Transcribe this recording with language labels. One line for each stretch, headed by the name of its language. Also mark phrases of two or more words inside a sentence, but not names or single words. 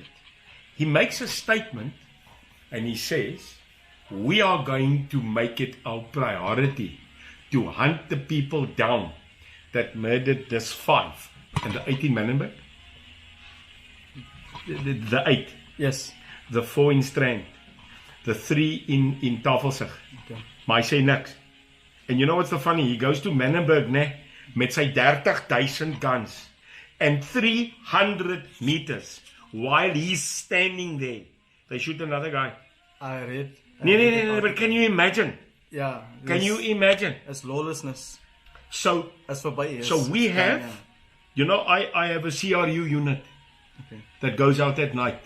English: He makes a statement, and he says, we are going to make it our priority to hunt the people down that murdered this 5 and the 18 Manenberg, the 8, yes, the 4 in Strand, the 3 in Tafelsig. Okay.
Afrikaans: Maar hy sê niks.
English: And you know what's the funny? He goes to Manenberg,
Afrikaans: met sy
English: 30,000 guns and 300 meters. While he's standing there, they shoot another guy. I read. No, but can you imagine? Yeah. Can you imagine? It's lawlessness. So, as for so we have, you know, I have a CRU unit that goes out at night.